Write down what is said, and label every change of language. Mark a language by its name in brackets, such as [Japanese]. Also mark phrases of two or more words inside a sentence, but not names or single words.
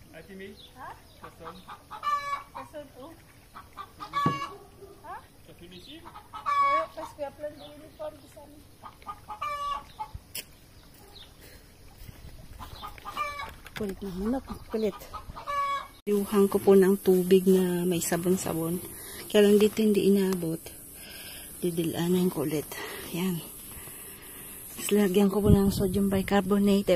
[French] fini? Personne. Personne où? Ça finit ici? Ouais, parce qu'il y a plein d'uniformes qui sont mis. [Filipino] Kulit ng manok. Kulit. Iuhang ko po ng tubig na may sabon-sabon. Kaya lang dito hindi inabot. Didilanan ko ulit. Yan. Tapos lagyan ko po ng [English] sodium bicarbonate.